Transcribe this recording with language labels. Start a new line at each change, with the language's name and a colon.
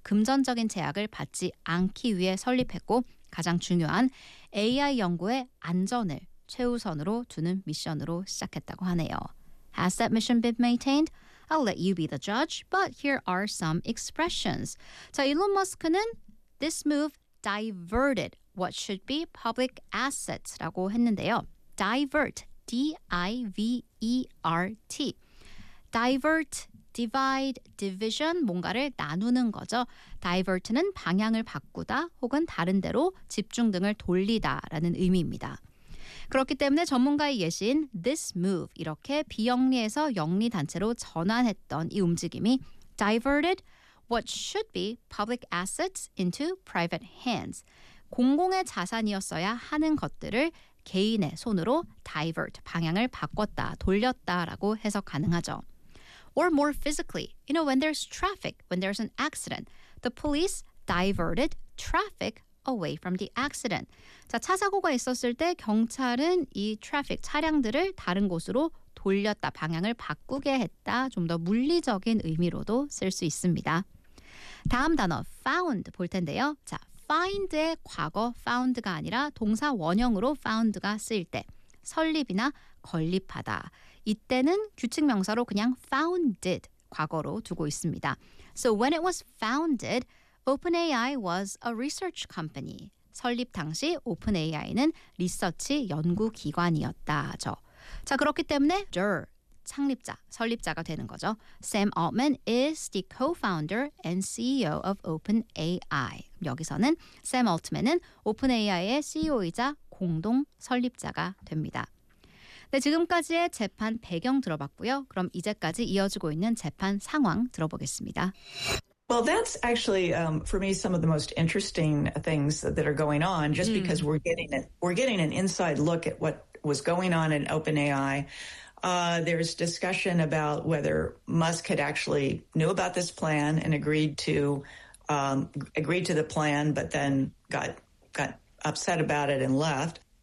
Korean: 금전적인 제약을 받지 않기 위해 설립했고 가장 중요한 AI 연구의 안전을 최우선으로 두는 미션으로 시작했다고 하네요.
English: Has that mission been maintained? I'll let you be the judge, but here are some expressions.
Korean: 자, 일론 머스크는
English: this move diverted what should be public assets
Korean: 라고 했는데요. Divert, D-I-V-E-R-T. Divert, divide, division, 뭔가를 나누는 거죠. Divert는 방향을 바꾸다 혹은 다른 데로 집중 등을 돌리다라는 의미입니다. 그렇기 때문에 전문가의 예시인 this move, 이렇게 비영리에서 영리 단체로 전환했던 이 움직임이
English: diverted what should be public assets into private hands.
Korean: 공공의 자산이었어야 하는 것들을 개인의 손으로 divert, 방향을 바꿨다, 돌렸다라고 해석 가능하죠.
English: Or more physically, you know, when there's traffic, when there's an accident, the police diverted traffic away from the accident.
Korean: 자, 차 사고가 있었을 때 경찰은 이 트래픽 차량들을 다른 곳으로 돌렸다, 방향을 바꾸게 했다. 좀 더 물리적인 의미로도 쓸 수 있습니다. 다음 단어 found 볼 텐데요. 자, find의 과거 found가 아니라 동사 원형으로 found가 쓰일 때 설립이나 건립하다. 이때는 규칙 명사로 그냥 founded 과거로 두고 있습니다.
English: So when it was founded, OpenAI was a research company.
Korean: 설립 당시 OpenAI는 리서치 연구기관이었다죠. 자, 그렇기 때문에 der, 창립자, 설립자가 되는 거죠.
English: Sam Altman is the co-founder and CEO of OpenAI.
Korean: 여기서는 Sam Altman은 OpenAI의 CEO이자 공동 설립자가 됩니다. 네, 지금까지의 재판 배경 들어봤고요. 그럼 이제까지 이어지고 있는 재판 상황 들어보겠습니다.
English: Well, that's actually, for me, some of the most interesting things that are going on, just because we're getting an inside look at what was going on in OpenAI. There's discussion about whether Musk had actually knew about this plan and agreed to the plan, but then got upset about it and left.